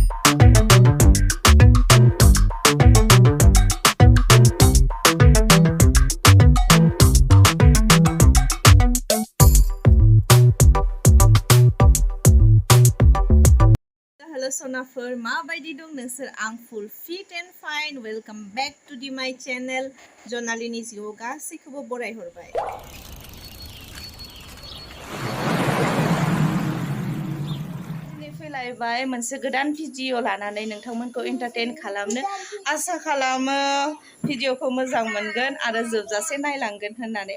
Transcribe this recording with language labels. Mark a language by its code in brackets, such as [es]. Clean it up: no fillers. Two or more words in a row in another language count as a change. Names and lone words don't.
[brx] Hello Sonafor, माबायदि दं नोंसोर? आं [en] full fit and fine. Welcome back to my channel. [brx] जनालिनि जिउआव गासैखौबो बरायहरबाय। फैलायबाय मोनसे गोदान भिडिअ लानानै नोंथांमोनखौ एन्टारटेन खालामनो आसा खालामो भिडिअखौ मोजां मोनगोन आरो जोबजासे नायलांगोन होननानै।